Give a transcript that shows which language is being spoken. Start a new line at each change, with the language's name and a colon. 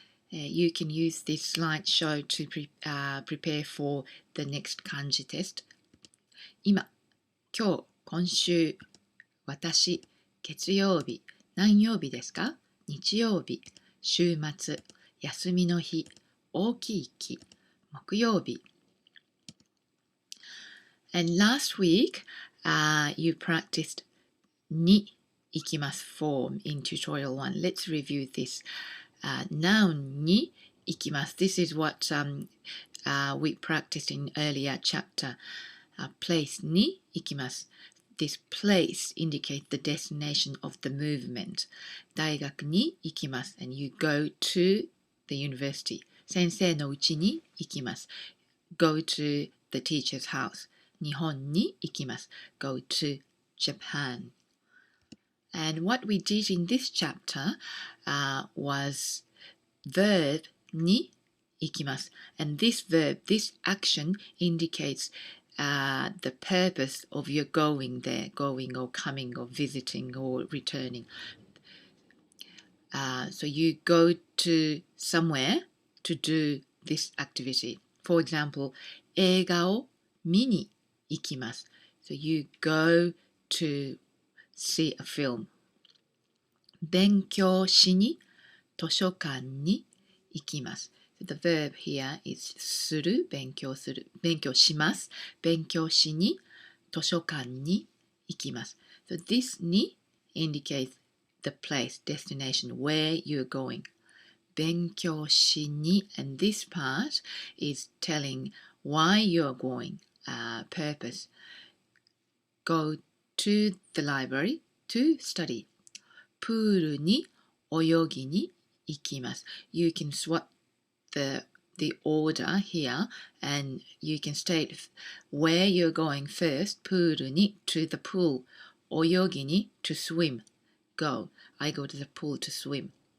English: You can use this slideshow to prepare for the next 漢字 test.
Japanese: 今、今日、今週、私、月曜日、何曜日ですか？日曜日、週末、休みの日、大きい木、木曜日。
English: And last week, you practiced に行きます form in tutorial 1. Let's review this. Noun に行きます. This is what we practiced in earlier chapter.
Japanese: Place に行きます.
English: This place indicates the destination of the movement.
Japanese: 大学に行きます.
English: And you go to the university.
Japanese: 先生の家に行きます.
English: Go to the teacher's house.
Japanese: 日本に行きます.
English: Go to Japan. And what we did in this chapter was verb に行きます. And this verb, this action indicates the purpose of your going there, going or coming or visiting or returning. So you go to somewhere to do this activity. For example,
Japanese: 映画を見に行きます.
English: So you go to see a film.
Japanese: 勉強しに図書館に行きます.
English: So the verb here is
Japanese: する、勉強する、勉強します、勉強しに図書館に行きます.
English: So this に indicates the place, destination, where you're going.
Japanese: 勉強しに
English: and this part is telling why you're going, purpose. Go to the library to study.
Japanese: プールに泳ぎに行きます.
English: You can swap the order here and you can state where you're going first. プールに to the pool. 泳ぎに to swim. Go. I go to the pool to swim.